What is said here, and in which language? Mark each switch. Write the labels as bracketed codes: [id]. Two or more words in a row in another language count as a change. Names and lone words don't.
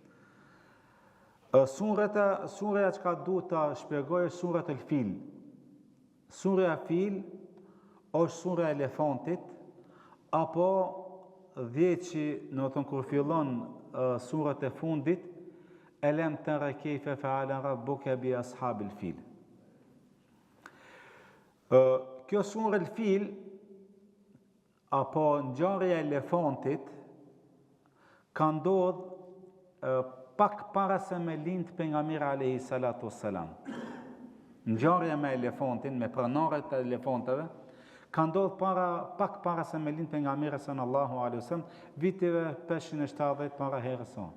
[sq] Surja që ka du të shpjegoj është surat e Fil. Surja Fil është surja e elefantit, apo që në të kur fillon surat e fundit, [ar] ألم تر كيف فعل ربك بأصحاب الفيل. [sq] Kjo surë e Fil, apo ngjarja e elefantit, ka ndodhur pak para se me lind pejgamberi [ar] عليه الصلاة والسلام. [sq] Ngjarja me elefantin, me pronarët e elefantëve, ka ndodhur pak para se me lind pejgamberi [ar] صلى الله عليه وسلم, [sq] viteve 570 para herës sonë.